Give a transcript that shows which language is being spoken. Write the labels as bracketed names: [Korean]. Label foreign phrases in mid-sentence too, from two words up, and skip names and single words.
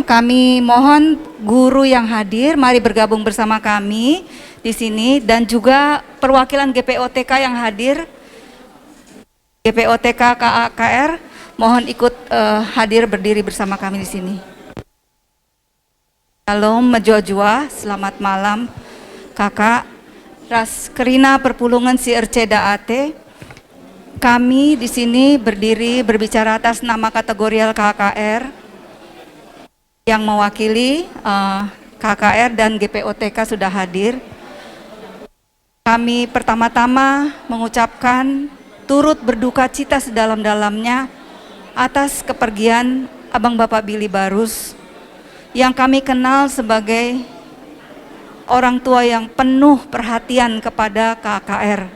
[Indonesian] Kami mohon guru yang hadir, mari bergabung bersama kami di sini, dan juga perwakilan GPOTK yang hadir, GPOTK KKR, mohon ikut hadir berdiri bersama kami di sini. Shalom Mejojo, selamat malam kakak. [Batak Karo] Ras Kerina Perpulungan si RCDAT. [Indonesian] Kami di sini berdiri berbicara atas nama kategorial KKR yang mewakili KKR dan GPOTK sudah hadir. Kami pertama-tama mengucapkan turut berduka cita sedalam-dalamnya atas kepergian Abang Bapak Billy Barus yang kami kenal sebagai orang tua yang penuh perhatian kepada KKR.